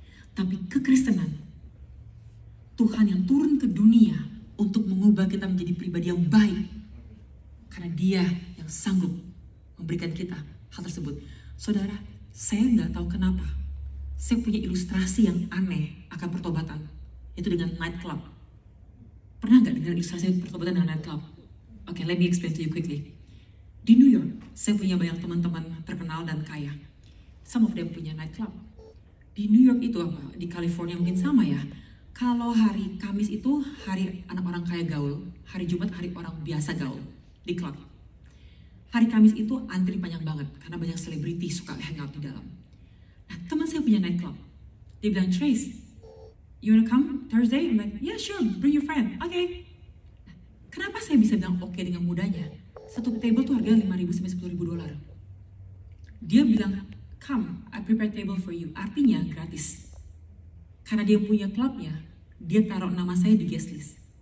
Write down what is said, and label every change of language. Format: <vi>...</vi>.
<id>Tapi kekristenan, Tuhan yang turun ke dunia untuk mengubah kita menjadi pribadi yang baik. Karena Dia yang sanggup memberikan kita hal tersebut. Saudara, saya nggak tahu kenapa saya punya ilustrasi yang aneh akan pertobatan. Itu dengan nightclub. Pernah nggak dengar ilustrasi pertobatan dengan nightclub? Oke,</id> <en>let me explain to you quickly.</en> <id>Di New York, saya punya banyak teman-teman terkenal dan kaya.</id> <en>Some of them</en> <id>punya</id> <en>nightclub.</en> <id>Di New York itu apa? Di California mungkin sama ya. Kalau hari Kamis itu hari anak orang kaya gaul, hari Jumat hari orang biasa gaul di klub. Hari Kamis itu antri panjang banget karena banyak selebriti suka hangout di dalam. Nah, teman saya punya nightclub. Dia bilang, Trace,</id> <en>you wanna come Thursday? I'm like, yeah sure, bring your friend. Okay.</en> <id>Nah, kenapa saya bisa bilang oke dengan mudahnya? Satu table tuh harganya $5,000 sampai $10,000. Dia bilang,</id> <en>come, I prepare table for you.</en> <id>Artinya gratis. Karena dia punya klubnya, dia taruh nama saya di guest list.</id>